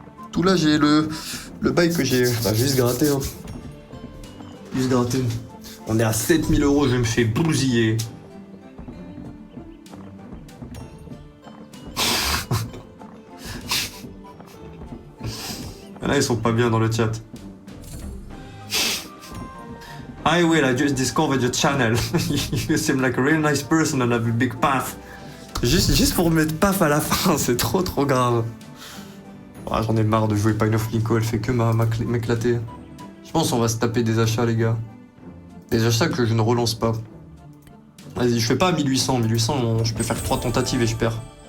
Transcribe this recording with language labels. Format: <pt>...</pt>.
<fr>Tout là, j'ai le bail que j'ai... Bah, juste gratté, hein. Juste gratté. On est à 7000 €, je me fais bousiller. Là, ils sont pas bien dans le chat.</fr> <en>Hi Will, I just discovered your channel. You seem like a really nice person and have a big path.</en> <fr>Juste pour mettre paf à la fin, c'est trop grave. Oh, j'en ai marre de jouer Pine of Plinko, elle fait que m'éclater. Je pense qu'on va se taper des achats, les gars. Des achats que je ne relance pas. Vas-y, je fais pas 1800. 1800, je peux faire 3 tentatives et je perds.</fr>